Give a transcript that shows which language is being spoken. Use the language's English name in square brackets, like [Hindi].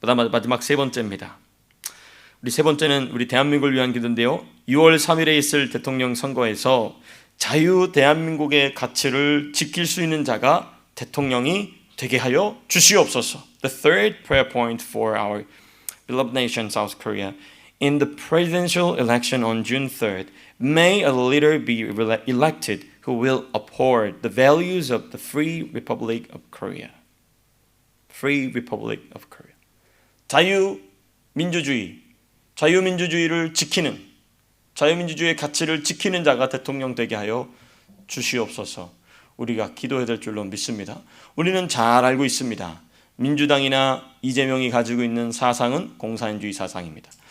[Korean] 마지막 세 번째입니다. 우리 세 번째는 우리 대한민국을 위한 기도인데요. 6월 3일에 있을 대통령 선거에서 자유 대한민국의 가치를 지킬 수 있는 자가 대통령이 되게 하여 주시옵소서. [English] The third prayer point for our beloved nation, South Korea. In the presidential election on June 3rd, may a leader be elected who will uphold the values of the Free Republic of Korea. Free Republic of Korea. [Korean] 자유민주주의를 지키는, 자유민주주의의 가치를 지키는 자가 대통령 되게 하여 주시옵소서. 우리가 기도해야 될 줄로 믿습니다. 우리는 잘 알고 있습니다. 민주당이나 이재명이 가지고 있는 사상은 공산주의 사상입니다.